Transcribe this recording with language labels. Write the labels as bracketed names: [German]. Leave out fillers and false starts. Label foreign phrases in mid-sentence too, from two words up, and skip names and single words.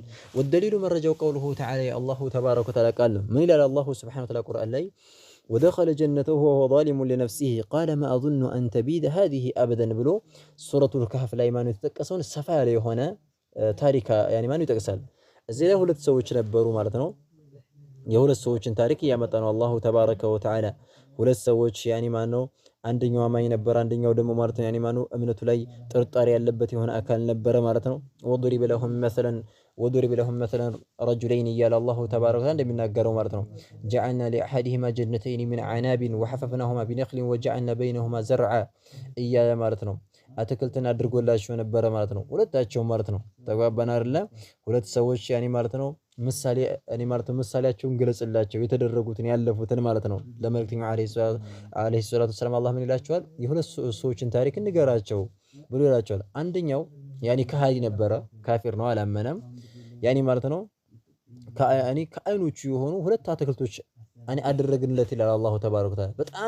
[Amharic] ወደሊሉ መረጃው [Arabic] قوله تعالى الله تبارك وتعالى [Amharic] ቃል ምን ይላል [Arabic] الله سبحانه وتعالى [Amharic] ቁርአን ላይ [Arabic] ودخل جنته وهو ظالم لنفسه قال ما أظن أن تبيد هذه أبدا [Amharic] ብሎ ሱረቱል ከህፍ ላይ ማነው የተጠቀሰውን ሰፋ ያለ የሆነ ታሪክ ያኒ ማነው ይጠቅሳል። እዚህ ላይ ሁለት ሰዎች ነበሩ ማለት ነው። የሁለት ሰዎችን ታሪክ እያመጣ ነው [Arabic] الله تبارك وتعالى። [Amharic] ሁለት ሰዎች ያኒ ማነው አንደኛው አማኝ ነበር፣ አንደኛው ደግሞ ማለት ነው ያኒ ማነው እምነቱ ላይ ጥርጣሬ ያለበት የሆነ አካል ነበረ ማለት ነው። [Arabic] وضرب لهم مثلا رجلين [Amharic] እያለ [Arabic] الله تبارك وتعالى [Amharic] እንደሚናገረው ማለት ነው። [Arabic] جعلنا لأحدهما جنتين من عناب وحففناهما بنخل وجعلنا بينهما زرعا [Amharic] እያለ ማለት ነው አትክልትን አድርጎላቸው ነበረ ማለት ነው። ሁለታቸው ማለት ነው ተግባባን አይደለ? ሁለት ሰዎች ያኒ ማለት ነው ምሳሌ እኔ ማለት ነው ምሳሌያቸውን ገለጽላቸው የተደረጉትን ያለፉትን ማለት ነው። ለመልእክተኛው [Arabic] عليه الصلاة والسلام [Amharic] አላህ ምን ይላቸዋል? የሁለት ሰዎችን ታሪክ እንገራቸው ብሎ ይላቸዋል። አንደኛው ያኒ ከሃዲ ነበረ፣ ካፊር ነው፣ አላመነም። ያኒ ማለት ነው ከአይኖቹ የሆኑ ሁለት አትክልቶች እኔ አደረግንለት ይላል [Arabic] الله تبارك وتعالى። [Amharic] በጣም